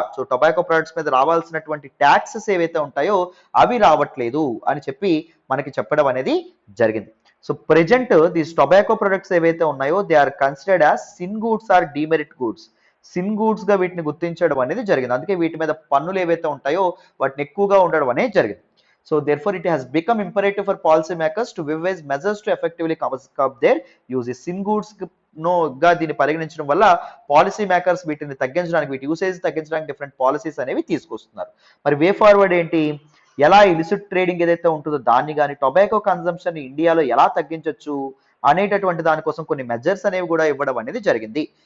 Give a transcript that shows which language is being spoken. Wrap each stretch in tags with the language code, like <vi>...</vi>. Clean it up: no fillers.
<te>So tobacco products మీద రావాల్సినటువంటి taxes ఏవైతే ఉంటాయో అవి రావట్లేదు అని చెప్పి మనకి చెప్పడం అనేది జరిగింది.</te> <en>so present these tobacco products</en> <te>ఏవైతే ఉన్నాయో</te> <en>They are considered as sin goods or demerit goods.</en> <te>Sin goods గా వీటిని గుర్తించడం అనేది జరిగింది. అందుకే వీటి మీద పన్నులు ఏవైతే ఉంటాయో వాటిని ఎక్కువగా ఉండడం అనేది జరిగింది.</te> <en>So therefore it has become imperative for policy makers to devise measures to effectively curb their use.</en> <te>Sin goods గా దీన్ని పరిగణించడం వల్ల పాలసీ మేకర్స్ వీటిని తగ్గించడానికి, వీటి యూసేజ్ తగ్గించడానికి డిఫరెంట్ పాలసీస్ అనేవి తీసుకొస్తున్నారు. మరి వే ఫార్వర్డ్ ఏంటి, ఎలా ఇలిసిట్ ట్రేడింగ్ ఏదైతే ఉంటుందో దాన్ని కానీ టొబాకో కన్సంప్షన్ ఇండియాలో ఎలా తగ్గించవచ్చు అనేటటువంటి దానికోసం కొన్ని మెజర్స్ అనేవి కూడా ఇవ్వడం అనేది జరిగింది.</te>